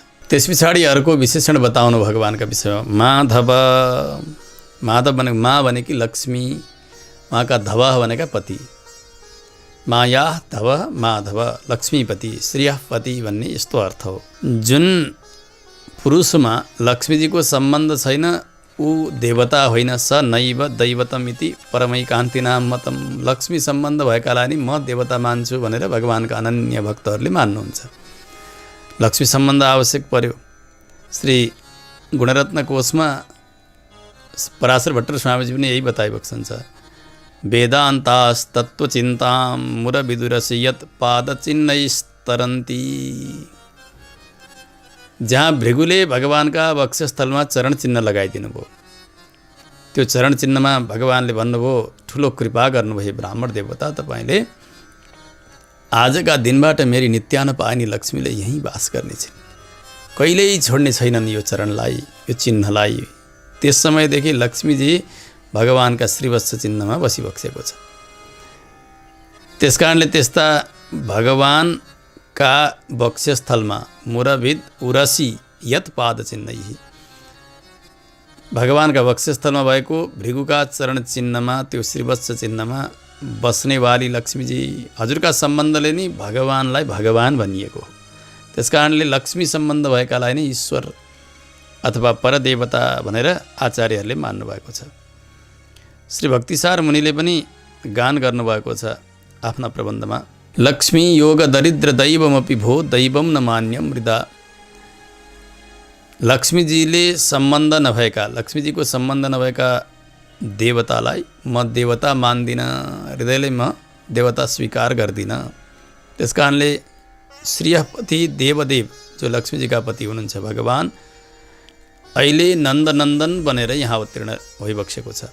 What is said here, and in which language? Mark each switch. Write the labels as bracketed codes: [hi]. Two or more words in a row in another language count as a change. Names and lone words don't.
[ne] त्यस पछाडि अर्को विशेषण बताउनु भगवानका विषयमा। माधव, माधव भनेको मा भनेकी लक्ष्मी, उहाँका धव भनेका पति। माया धव माधव लक्ष्मीपति श्रेयपति भन्ने यस्तो अर्थ हो। जुन पुरुषमा लक्ष्मीजीको सम्बन्ध छैन ऊ देवता होइन। [sa] स नैव दैवतमिति परमैकान्तिनां मतम। [ne] लक्ष्मी सम्बन्ध भएकालाई नि म देवता मान्छु भनेर भगवानका अनन्य भक्तहरूले मान्नुहुन्छ। लक्ष्मी सम्बन्ध आवश्यक पर्यो। श्री गुणरत्न कोशमा पराशर भट्टर स्वामीजी पनि यही बताइबक्सन्छ। [sa] वेदान्तास्तत्त्वचिन्तां मुरविदुरसि यत् पादचिह्नैस्तरन्ति। [ne] जहाँ भृगुले भगवानका वक्षस्थलमा चरण चिन्ह लगाइदिनु भयो, त्यो चरण चिन्हमा भगवानले भन्नुभयो, ठुलो कृपा गर्नुभयो ब्राह्मण देवता, तपाईँले आजका दिनबाट मेरी नित्यानपायनी लक्ष्मीले यहीँ वास गर्नेछिन्, कहिल्यै छोड्ने छैनन् यो चरणलाई, यो चिन्हलाई। त्यस समयदेखि लक्ष्मीजी भगवानका श्रीवत्स चिन्हमा बसिबक्सेको छ। त्यसकारणले त्यस्ता भगवान का वक्षस्थलमा [sa] मुरभिद उरसी यत पाद चिन्ह। [ne] भगवानका वक्षस्थलमा भएको भृगुका चरण चिन्हमा त्यो श्रीवत्स चिन्हमा बस्नेवाली लक्ष्मीजी हजुरका सम्बन्धले नै भगवानलाई भगवान भनिएको हो। त्यसकारणले लक्ष्मी सम्बन्ध भएकालाई नै ईश्वर अथवा परदेवता भनेर आचार्यहरूले मान्नुभएको छ। श्री भक्तिसार मुनिले पनि गान गर्नुभएको छ आफ्ना प्रबन्धमा, [sa] लक्ष्मी योग दरिद्र दैवमपि भो दैवम न मान्यम मृदा। [ne] लक्ष्मीजीले सम्बन्ध नभएका, लक्ष्मीजीको सम्बन्ध नभएका देवतालाई म देवता मान्दिनँ, हृदयले म देवता स्वीकार गर्दिनँ। त्यस कारणले श्रीपति देवदेव जो लक्ष्मीजीका पति हुनुहुन्छ भगवान अहिले नन्दनन्दन बनेर यहाँ अवतीर्ण भइबसेको छ।